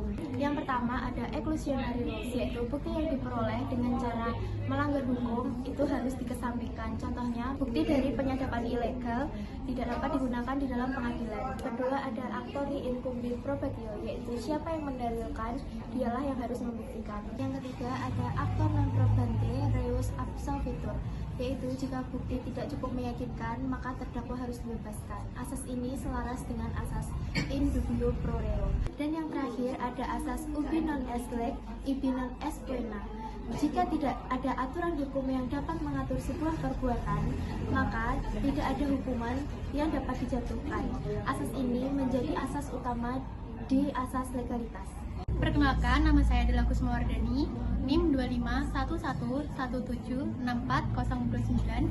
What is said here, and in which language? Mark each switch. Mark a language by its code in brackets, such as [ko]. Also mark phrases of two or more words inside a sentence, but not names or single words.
[id] Yang pertama ada [en] exclusionary rules, [id] yaitu bukti yang diperoleh dengan cara melanggar hukum itu harus dikesampingkan. Contohnya, bukti dari penyadapan ilegal tidak dapat digunakan di dalam pengadilan. Kedua ada [la] actori incumbit probatio, [id] yaitu siapa yang mendalilkan dialah yang harus membuktikan. Yang ketiga ada [la] actor non probante reus absolvitur, [id] yaitu jika bukti tidak cukup meyakinkan maka terdakwa harus dibebaskan. Asas ini selaras dengan asas [la] in dubio pro reo. [id] Dan yang terakhir ada asas [la] ubi non est leg, ibi non est poena. [id] Jika tidak ada aturan hukum yang dapat mengatur sebuah perbuatan, maka tidak ada hukuman yang dapat dijatuhkan. Asas ini menjadi asas utama di asas legalitas. Perkenalkan, nama saya adalah Kusma Wardani, NIM 25117640029.